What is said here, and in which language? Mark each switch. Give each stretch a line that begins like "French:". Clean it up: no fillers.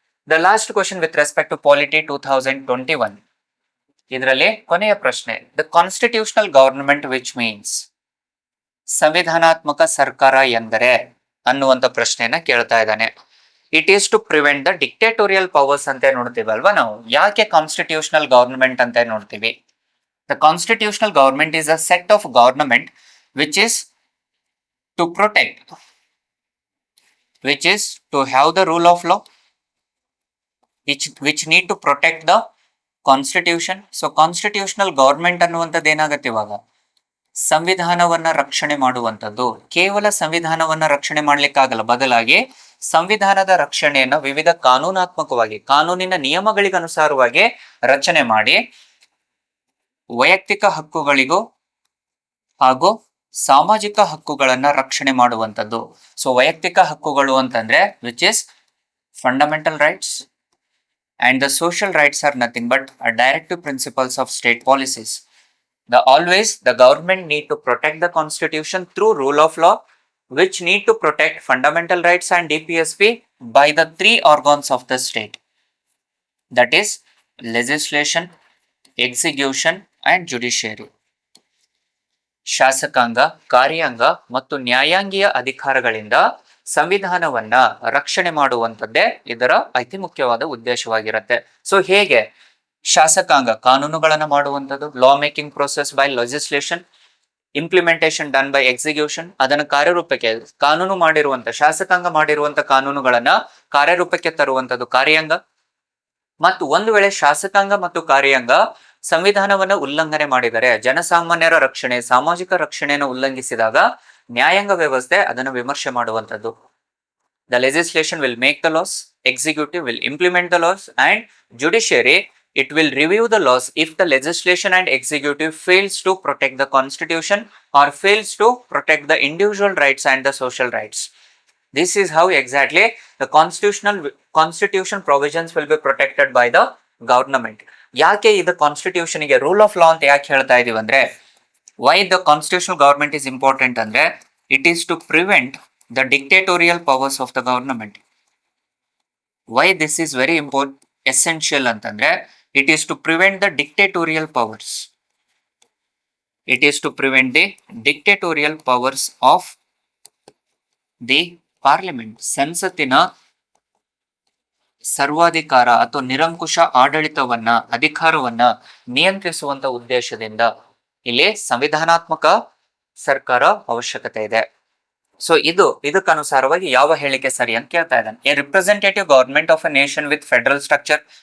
English: the last question with respect to polity
Kannada: 2021. ಇದರಲ್ಲಿ ಕೊನೆಯ ಪ್ರಶ್ನೆ,
English: the constitutional government which means,
Kannada: ಸಂವಿಧಾನಾತ್ಮಕ ಸರ್ಕಾರ ಎಂದರೆ ಅನ್ನುವಂತ ಪ್ರಶ್ನೆಯನ್ನ ಕೇಳ್ತಾ ಇದ್ದಾನೆ.
English: it is to prevent the dictatorial powers
Kannada: ಅಂತ ನೋಡ್ತೀವಲ್ವಾ ನಾವು. ಯಾಕೆ ಕಾನ್ಸ್ಟಿಟ್ಯೂಷನಲ್ ಗವರ್ನಮೆಂಟ್ ಅಂತ ನೋಡ್ತೀವಿ?
English: The constitutional government is a set of government which is to protect, which is to have the rule of law, which need to protect the constitution. So constitutional government
Kannada: ಅನ್ನುವಂಥದ್ದು ಏನಾಗುತ್ತೆ ಇವಾಗ, ಸಂವಿಧಾನವನ್ನ ರಕ್ಷಣೆ ಮಾಡುವಂಥದ್ದು. ಕೇವಲ ಸಂವಿಧಾನವನ್ನ ರಕ್ಷಣೆ ಮಾಡ್ಲಿಕ್ಕಾಗಲ್ಲ, ಬದಲಾಗಿ ಸಂವಿಧಾನದ ರಕ್ಷಣೆಯನ್ನು ವಿವಿಧ ಕಾನೂನಾತ್ಮಕವಾಗಿ, ಕಾನೂನಿನ ನಿಯಮಗಳಿಗೆ ಅನುಸಾರವಾಗಿ ರಚನೆ ಮಾಡಿ ವೈಯಕ್ತಿಕ ಹಕ್ಕುಗಳಿಗೂ ಹಾಗೂ ಸಾಮಾಜಿಕ ಹಕ್ಕುಗಳನ್ನ ರಕ್ಷಣೆ ಮಾಡುವಂಥದ್ದು. ಸೊ ವೈಯಕ್ತಿಕ ಹಕ್ಕುಗಳು ಅಂತಂದ್ರೆ
English: Which is fundamental rights and the social rights are nothing but directive principles of state policies. The government need to protect the constitution through rule of law, which need to protect fundamental rights and DPSP by the three organs of the state. That is legislation, execution and judiciary.
Kannada: ಶಾಸಕಾಂಗ, ಕಾರ್ಯಾಂಗ ಮತ್ತು ನ್ಯಾಯಾಂಗೀಯ ಅಧಿಕಾರಗಳಿಂದ ಸಂವಿಧಾನವನ್ನ ರಕ್ಷಣೆ ಮಾಡುವಂಥದ್ದೇ ಇದರ ಅತಿ ಮುಖ್ಯವಾದ ಉದ್ದೇಶವಾಗಿರುತ್ತೆ. So ಹೇಗೆ ಶಾಸಕಾಂಗ ಕಾನೂನುಗಳನ್ನ ಮಾಡುವಂಥದ್ದು,
English: law making process by legislation, implementation done by execution,
Kannada: ಅದನ್ನು ಕಾರ್ಯರೂಪಕ್ಕೆ ಕಾನೂನು ಮಾಡಿರುವಂತ ಶಾಸಕಾಂಗ ಮಾಡಿರುವಂತ ಕಾನೂನುಗಳನ್ನ ಕಾರ್ಯರೂಪಕ್ಕೆ ತರುವಂಥದ್ದು ಕಾರ್ಯಾಂಗ. ಮತ್ತು ಒಂದು ವೇಳೆ ಶಾಸಕಾಂಗ ಮತ್ತು ಕಾರ್ಯಾಂಗ ಸಂವಿಧಾನವನ್ನ ಉಲ್ಲಂಘನೆ ಮಾಡಿದರೆ, ಜನಸಾಮಾನ್ಯರ ರಕ್ಷಣೆ, ಸಾಮಾಜಿಕ ರಕ್ಷಣೆಯನ್ನು ಉಲ್ಲಂಘಿಸಿದಾಗ ನ್ಯಾಯಾಂಗ ವ್ಯವಸ್ಥೆ ಅದನ್ನು ವಿಮರ್ಶೆ ಮಾಡುವಂಥದ್ದು.
English: The legislation will make the laws, executive will implement the laws and judiciary it will review the laws if the legislation and executive fails to protect the constitution or fails to protect the individual rights and the social rights. This is how exactly the constitution provisions will be protected by the government.
Kannada: ಯಾಕೆ ಇದು constitution ಗೆ rule of law ಅಂತ ಯಾಕೆ ಹೇಳ್ತಾ ಇದೀವಿ ಅಂದ್ರೆ,
English: why the constitutional government is important
Kannada: ಅಂದ್ರೆ
English: it is to prevent the dictatorial powers of the government. Why this is very important, essential
Kannada: ಅಂತಂದ್ರೆ
English: it is to prevent the dictatorial powers. It is to prevent the dictatorial powers of the parliament.
Kannada: ಸಂಸತ್ತಿನ ಸರ್ವಾಧಿಕಾರ ಅಥವಾ ನಿರಂಕುಶ ಆಡಳಿತವನ್ನ, ಅಧಿಕಾರವನ್ನ ನಿಯಂತ್ರಿಸುವಂತ ಉದ್ದೇಶದಿಂದ ಇಲ್ಲಿ ಸಂವಿಧಾನಾತ್ಮಕ ಸರ್ಕಾರ ಅವಶ್ಯಕತೆ ಇದೆ. So ಇದಕ್ಕನುಸಾರವಾಗಿ ಯಾವ ಹೇಳಿಕೆ ಸರಿ ಅಂತ ಕೇಳ್ತಾ ಇದ್ದಾನೆ.
English: A representative government of a nation with federal structure.